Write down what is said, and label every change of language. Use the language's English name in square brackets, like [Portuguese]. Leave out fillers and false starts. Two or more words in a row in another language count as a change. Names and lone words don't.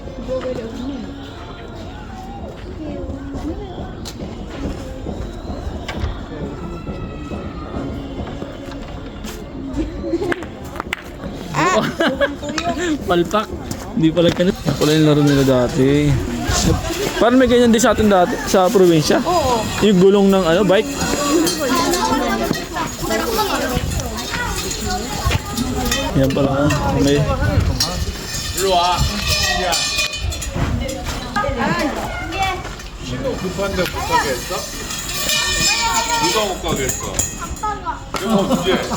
[Filipino] Palpak. Hindi pala ganun. Pala yung laro nila dati. Parang may ganyan din sa atin dati, sa probinsya. Oo. Yung gulong ng ano, bike. Yan pala. May... [Korean] 급한데 못 가겠어? 누가 못 가겠어? 이거 언제?